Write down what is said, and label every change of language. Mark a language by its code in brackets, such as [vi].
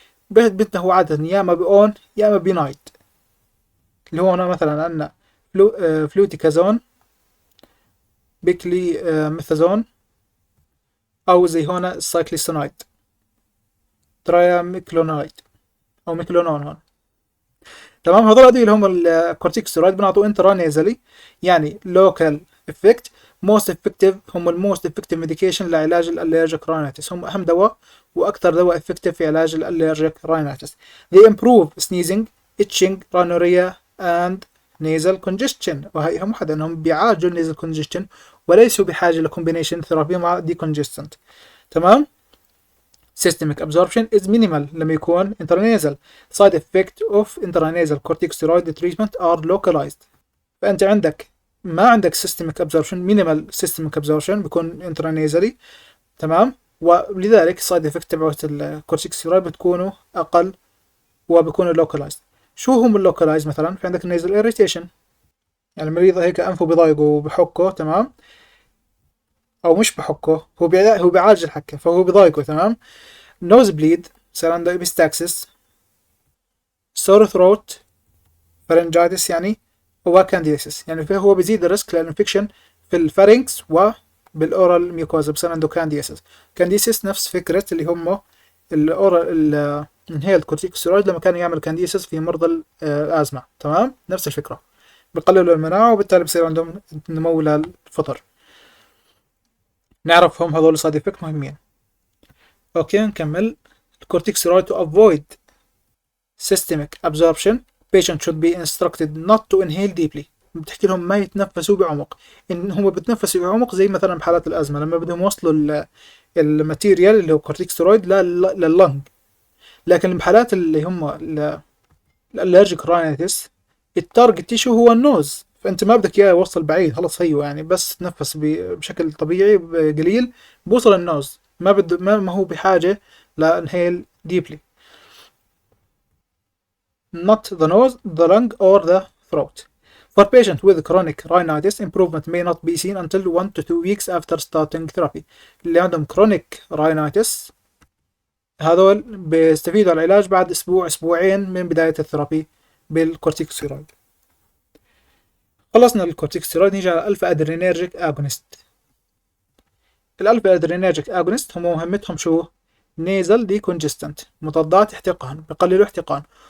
[ar] بدنا هو عادة يا اما بأون يا اما بينايد، اللي هو هنا مثلا عندنا فلوتي كازون، بيكلي ميثازون، أو زي هنا السايكليسونايد ترايا ميكلونايد أو ميكلونون هون. تمام، هذول اللي هم الكورتيكوستيرويد بنعطوه انترانيزالي، يعني لوكال افكت. موست افكتيف هم الموست افكتيف ميديكيشن لعلاج الالرجيك راينيتس، هم اهم دواء واكثر دواء افكتيف في علاج الالرجيك راينيتس. [en] they improve sneezing, itching, rhinorrhea and nasal congestion. [ar] وهي هم حدا انهم بيعالجوا النيزل congestion وليسوا بحاجه لكومبينيشن ثيرابي مع decongestant. تمام. [en] systemic absorption is minimal [ar] لما يكون [en] intranasal. side effect of intranasal corticosteroid treatment are localized. [ar] فأنت عندك ما عندك [en] systemic absorption، minimal systemic absorption بيكون intranasally. [ar] تمام، ولذلك side effect تبعت الكورتيكوستيرويد بتكونوا أقل وبيكونوا localized. شو هم اللوكلايز؟ مثلا في عندك nasal irritation، يعني المريض هيك أنفه بضايقه وبحكه، تمام، أو مش بحكه، هو بيعالج الحكة فهو بضايقه. تمام. [en] nose bleed، [ar] صار عنده [en] epistaxis، sore throat، pharyngitis يعني، وكانديديسيس. [ar] يعني فهو بيزيد الريسك للانفكشن في الفارنكس وبالاورال ميوكوزا، بصير عنده كانديديسيس. كانديديسيس نفس فكرة اللي هم الاورال الانهيلد كورتيكوستيرويد لما كان يعمل كانديديسيس في مرضى الازمة. تمام، نفس الفكرة، بقللوا المناعة وبالتالي بصير عندهم نمو للفطر. نعرفهم هذول سايد افكت مهمين. اوكي، نكمل. [en] الكورتيكوستيرويد to avoid systemic absorption patient should be instructed not to inhale deeply. [ar] بتحكي لهم ما يتنفسوا بعمق. ان هم بتنفسوا بعمق زي مثلا بحالات الازمه لما بدهم يوصلوا الماتيريال اللي هو كورتيكوستيرويد لللنج، لكن بحالات اللي هم الالرجيك راينيتس التارجت تيشو هو النوز، فانت ما بدك اياه يوصل بعيد، خلص هيو يعني بس تنفس بشكل طبيعي قليل بوصل النوز، ما هو بحاجه لانهيل ديبلي. [en] not the nose, the lung or the throat. For patients with chronic rhinitis, improvement may not be seen until 1 to 2 weeks after starting therapy. [ar] اللي عندهم chronic rhinitis هذول بيستفيدوا على العلاج بعد أسبوع أسبوعين من بداية الثيرابي بالكورتيكوستيرويد. خلصنا الكورتيكوستيرويد، نيجي على الألفا أدرينيرجيك أجونست. الألفا أدرينيرجيك أجونست هم مهمتهم شو؟ نيزل ديكونجستنت، مضادات احتقان، بقللوا احتقان.